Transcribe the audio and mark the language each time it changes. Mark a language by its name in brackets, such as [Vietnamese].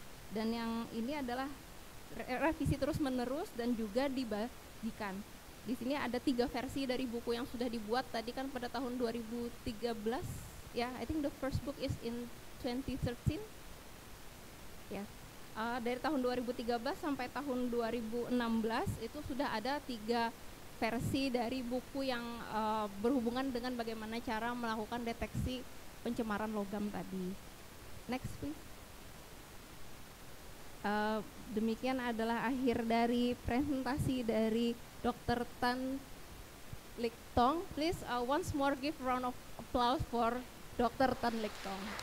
[Indonesian] Dan yang ini adalah revisi terus menerus dan juga dibagikan. Di sini ada 3 versi dari buku yang sudah dibuat tadi kan pada tahun 2013 ya. [English] I think the first book is in 2013 ya. [Indonesian] Dari tahun 2013 sampai tahun 2016 itu sudah ada 3 versi dari buku yang berhubungan dengan bagaimana cara melakukan deteksi pencemaran logam tadi. [English] Next please. [Indonesian] Demikian adalah akhir dari presentasi dari Dr. Tan Lik Tong. [English] Please once more give round of applause for Dr. Tan Lik Tong.